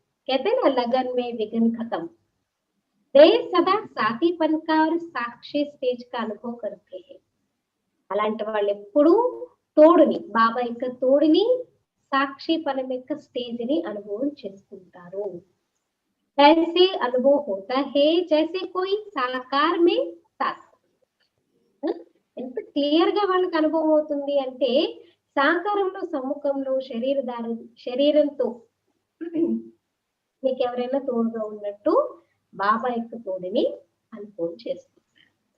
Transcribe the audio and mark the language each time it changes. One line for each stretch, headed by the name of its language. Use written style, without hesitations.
Hindi: कहते ना लगन में विघ्न खत्म. वे सदा साथीपन का और साक्षी स्टेज का अनुभव करते हैं.
Telugu: అలాంటి వాళ్ళు ఎప్పుడు తోడుని, బాబా యొక్క తోడుని, సాక్షిపనం యొక్క స్టేజ్ ని అనుభవం చేసుకుంటారు.
Hindi: ऐसे अनुभव होता है जैसे कोई साकार में साथ.
Telugu: ఎంత క్లియర్ గా వాళ్ళకి అనుభవం అవుతుంది అంటే సాకారంలో సమ్ముఖంలో శరీరంతో మీకు ఎవరైనా తోడుగా ఉన్నట్టు బాబా యొక్క తోడుని అనుభవం చేసుకుంటారు.